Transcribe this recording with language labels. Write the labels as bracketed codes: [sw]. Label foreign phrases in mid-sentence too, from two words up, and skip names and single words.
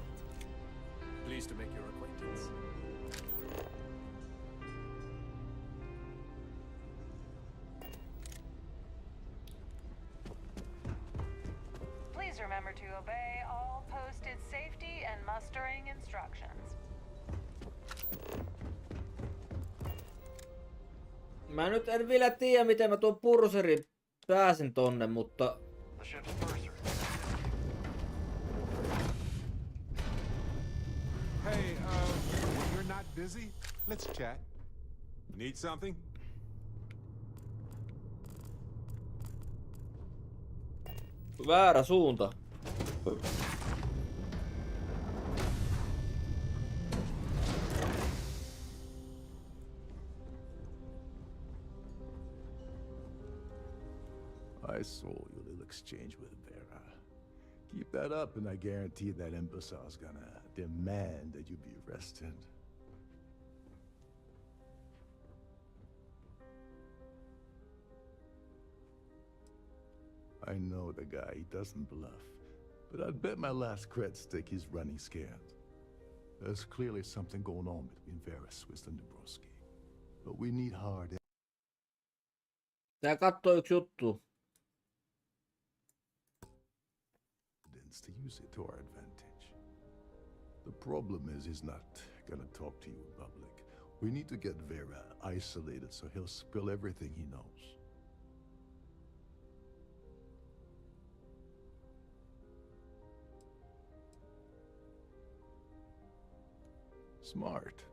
[en] Pleased to make your acquaintance. Please remember to obey all posted safety and mustering instructions. [fi] Mä nyt en vielä tiedä, miten mä tuon purserin pääsin tonne, mutta... [en] Hey, you're not busy? Let's chat. Need something? [fi] Väärä suunta. [en] I saw your little exchange with Vera. Keep that up and I guarantee that imbecile's gonna demand that you be arrested. I know the guy, he doesn't bluff. But I'd bet my last cred stick he's running scared. There's clearly something going on between Vera Swiss and Dabrowski. But we need hard [fi] Tää kattoo yksi juttu. [en] evidence to use it to our advantage. The problem is he's not gonna talk to you in public. We need to get Vera isolated so he'll spill everything he knows. Smart.